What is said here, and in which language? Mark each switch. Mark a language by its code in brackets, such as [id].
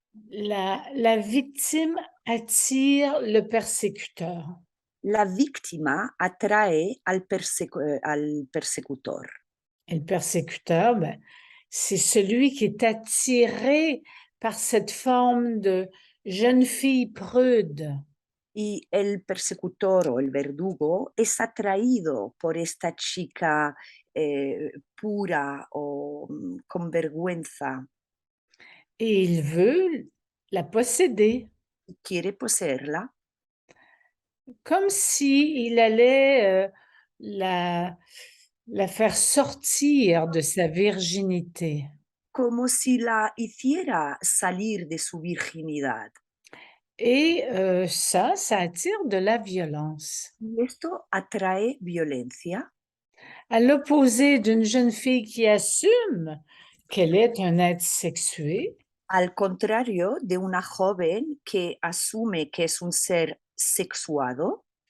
[fr] La victime attire le persécuteur. [es] La víctima atrae al persecutor. [fr] Et le persécuteur, ben, c'est celui qui est attiré par cette forme de jeune fille prude. [es] Y el persecutor o el verdugo es atraído por esta chica pura o con vergüenza [fr] Et il veut la posséder, [es] y quiere poseerla, [fr] comme si il allait la faire sortir de sa virginité. [es] como si la hiciera salir de su virginidad. [fr] Et ça attire de la violence. [es] Y esto atrae violencia. [fr] À l'opposé d'une jeune fille qui assume qu'elle est un être sexué, [es] Al contrario de una joven que asume que es un ser sexuado